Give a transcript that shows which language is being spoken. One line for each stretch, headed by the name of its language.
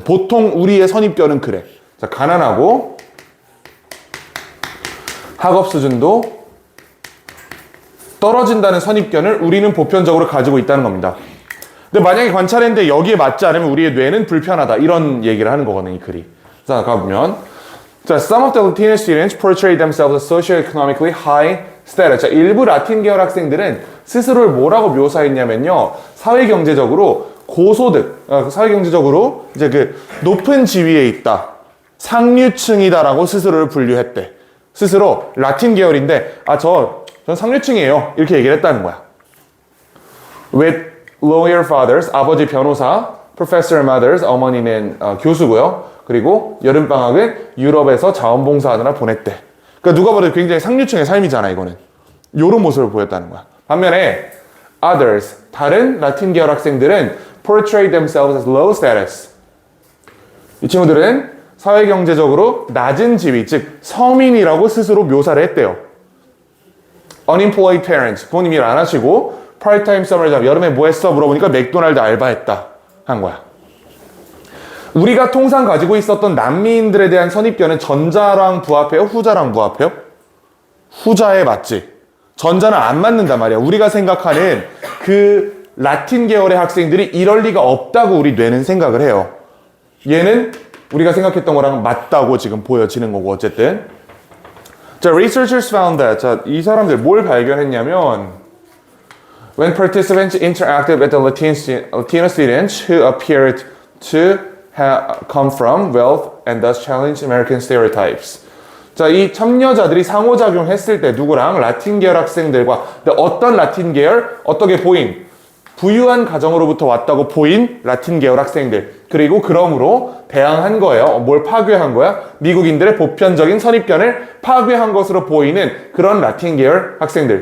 Korean: 보통 우리의 선입견은 그래. 자, 가난하고 학업 수준도 떨어진다는 선입견을 우리는 보편적으로 가지고 있다는 겁니다. 근데 만약에 관찰했는데 여기에 맞지 않으면 우리의 뇌는 불편하다. 이런 얘기를 하는 거거든요, 이 글이. 자, 가보면.
English: 자, some of the Latino students portray themselves as socioeconomically high status.
Korean: 자, 일부 라틴 계열 학생들은 스스로를 뭐라고 묘사했냐면요. 사회경제적으로 고소득, 사회경제적으로 이제 그 높은 지위에 있다. 상류층이다라고 스스로를 분류했대. 스스로 라틴 계열인데, 전 상류층이에요. 이렇게 얘기를 했다는 거야.
English: With lawyer fathers,
Korean: 아버지 변호사,
English: professor mothers,
Korean: 어머니는 교수고요. 그리고 여름방학은 유럽에서 자원봉사하느라 보냈대. 그러니까 누가 봐도 굉장히 상류층의 삶이잖아, 이거는. 요런 모습을 보였다는 거야. 반면에
English: others,
Korean: 다른 라틴 계열 학생들은
English: portray themselves as low status.
Korean: 이 친구들은 사회경제적으로 낮은 지위, 즉 서민이라고 스스로 묘사를 했대요.
English: unemployed parents,
Korean: 부모님 일 안 하시고
English: part-time summer job,
Korean: 여름에 뭐 했어? 물어보니까 맥도날드 알바했다 한 거야. 우리가 통상 가지고 있었던 남미인들에 대한 선입견은 전자랑 부합해요? 후자랑 부합해요? 후자에 맞지. 전자는 안 맞는단 말이야. 우리가 생각하는 그 라틴 계열의 학생들이 이럴 리가 없다고 우리 뇌는 생각을 해요. 얘는 우리가 생각했던 거랑 맞다고 지금 보여지는 거고 어쨌든.
English: 자, researchers found that.
Korean: 자, 이 사람들 뭘 발견했냐면
English: when participants interacted with the Latino students who appeared to come from wealth and thus challenge American stereotypes.
Korean: 자, 이 참여자들이 상호작용했을 때 누구랑? 라틴 계열 학생들과. 근데 어떤 라틴 계열? 어떻게 보인? 부유한 가정으로부터 왔다고 보인 라틴 계열 학생들. 그리고 그러므로 대항한 거예요. 뭘 파괴한 거야? 미국인들의 보편적인 선입견을 파괴한 것으로 보이는 그런 라틴 계열 학생들.